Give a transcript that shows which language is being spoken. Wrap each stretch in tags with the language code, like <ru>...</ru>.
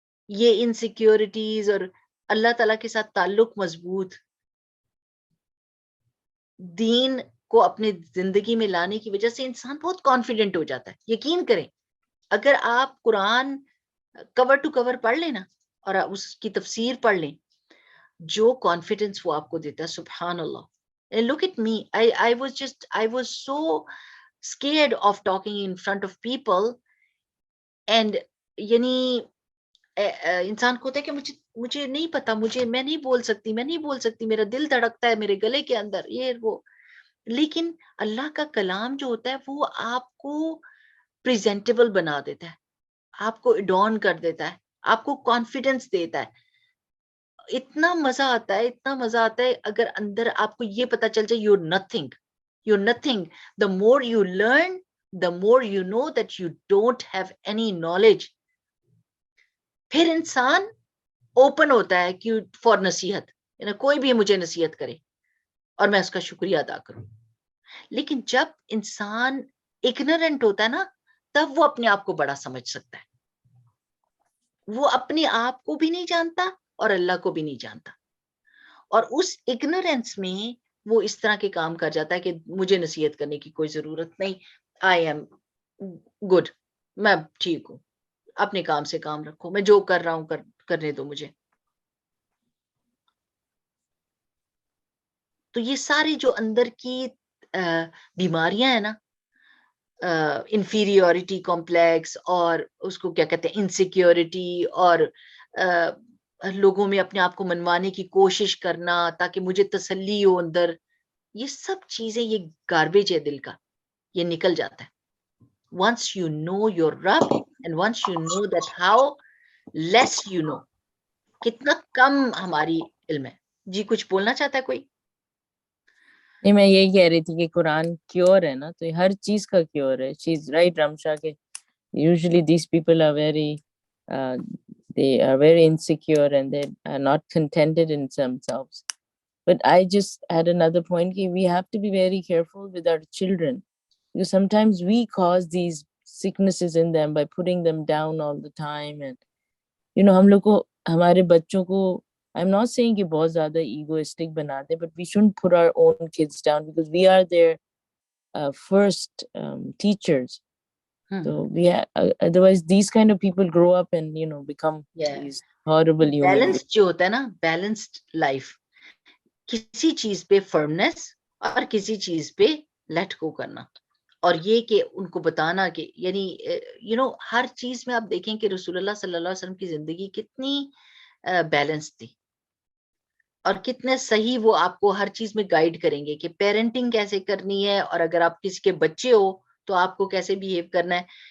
<ur>یہ انسیکیورٹیز اور اللہ تعالیٰ کے ساتھ تعلق مضبوط، دین کو اپنے زندگی میں لانے کی وجہ سے انسان بہت کانفیڈنٹ ہو جاتا ہے. یقین کریں اگر آپ قرآن کور ٹو کور پڑھ لیں نا اور اس کی تفسیر پڑھ لیں, جو کانفیڈنس وہ آپ کو دیتا ہے, سبحان اللہ.</ur> <en>And look at me, I was so scared of talking in front of people.</en> <ur>And یعنی انسان کو ہوتا ہے کہ مجھے نہیں پتا, میں نہیں بول سکتی, میرا دل دھڑکتا ہے میرے گلے کے اندر, یہ وہ. لیکن اللہ کا کلام جو ہوتا ہے وہ آپ کو پریزنٹیبل بنا دیتا ہے, آپ کو ایڈون کر دیتا ہے, آپ کو کانفیڈنس دیتا ہے. اتنا مزہ آتا ہے اگر اندر آپ کو یہ پتا چل جائے</ur> <en>you're nothing.</en> <ur>The more you learn, the more you know that you don't have any knowledge. پھر انسان اوپن ہوتا ہے کہ فار نصیحت, کوئی بھی مجھے نصیحت کرے اور میں اس کا شکریہ ادا کروں. لیکن جب انسان اگنورنٹ ہوتا ہے نا, تب وہ اپنے آپ کو بڑا سمجھ سکتا ہے. وہ اپنے آپ کو بھی نہیں جانتا اور اللہ کو بھی نہیں جانتا, اور اس اگنورینس میں وہ اس طرح کے کام کر جاتا ہے کہ مجھے نصیحت کرنے کی کوئی ضرورت نہیں,</ur> <en>I'm good,</en> <ur>میں ٹھیک ہوں, اپنے کام سے کام رکھو, میں جو کر رہا ہوں کرنے دو مجھے. تو یہ ساری جو اندر کی بیماریاں ہیں نا, انفیریورٹی کمپلیکس, اور اس کو کیا کہتے ہیں انسیکیورٹی, اور لوگوں میں اپنے آپ کو منوانے کی کوشش کرنا تاکہ مجھے تسلی ہو اندر, یہ سب چیزیں, یہ گاربیج ہے دل کا, یہ نکل جاتا ہے.</ur> <en>once you know your Rabb and once you know that how less you know,</en> <ur>کتنا کم ہماری علم ہے. جی کچھ بولنا چاہتا ہے کوئی؟ نہیں میں یہی کہہ رہی تھی کہ قرآن کیور ہے نا, تو ہر چیز کا کیور ہے.</ur> <en>She is right Rimsha کہ usually these people are they are very insecure and they are not contented in themselves. But I just had another point that we have to be very careful with our children, because sometimes we cause these sicknesses in them by putting them down all the time. And</en> <ur>ہم لوگ کو ہمارے بچوں کو,</ur> <en>I'm not saying</en> <ur>کہ بہت زیادہ egoistic بنا دیں,</ur> <en>but we shouldn't put our own kids down because we are their first teachers. So we otherwise these kind of people grow up and become these horrible human beings.</en> <ur>Balance جو ہوتا ہے نا, balanced life, کسی چیز پہ firmness اور کسی چیز پہ لیٹ گو کرنا, اور یہ کہ ان کو بتانا کہ یعنی ہر چیز میں آپ دیکھیں کہ رسول اللہ صلی اللہ علیہ وسلم کی زندگی کتنی بیلنس تھی, اور کتنے صحیح وہ آپ کو ہر چیز میں گائیڈ کریں گے کہ پیرنٹنگ کیسے کرنی ہے, اور اگر آپ کسی کے بچے ہو تو آپ کو کیسے بہیو کرنا ہے.</ur>